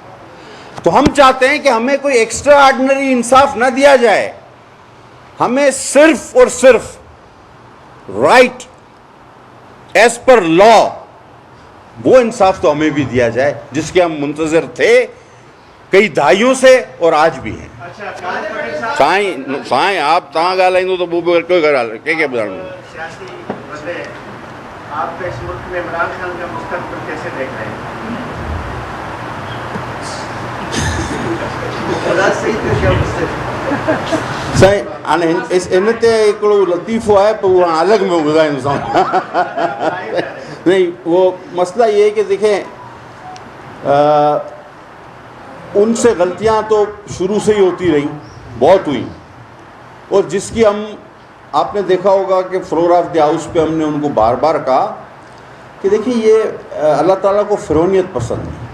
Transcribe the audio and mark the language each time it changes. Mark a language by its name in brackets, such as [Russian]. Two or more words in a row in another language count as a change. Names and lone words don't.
[Urdu] تو ہم چاہتے ہیں کہ ہمیں کوئی [English] extra ordinary [Urdu] انصاف نہ دیا جائے، ہمیں صرف اور صرف [English] right as per law [Urdu] وہ انصاف تو ہمیں بھی دیا جائے، جس کے ہم منتظر تھے کئی دہائیوں سے اور آج بھی ہیں. [Sindhi] साईं आप तव्हां ॻाल्हाईंदो तो वो कोई क्या ॿुधाइणो। [Urdu] آپ اس ملک میں عمران خان کا مستقبل کیسے دیکھ رہے ہیں? [Sindhi] साईं हाणे इन ते हिकिड़ो लतीफ़ो आहे, पर उहो अलॻि में ॿुधाईंदोसां। [Urdu] نہیں، وہ مسئلہ یہ ہے کہ دیکھیں، ان سے غلطیاں تو شروع سے ہی ہوتی رہی، بہت ہوئی، اور جس کی ہم، آپ نے دیکھا ہوگا کہ [English] floor of the house [Urdu] پہ ہم نے ان کو بار بار کہا کہ دیکھیے یہ اللہ تعالیٰ کو فرعونیت پسند ہے.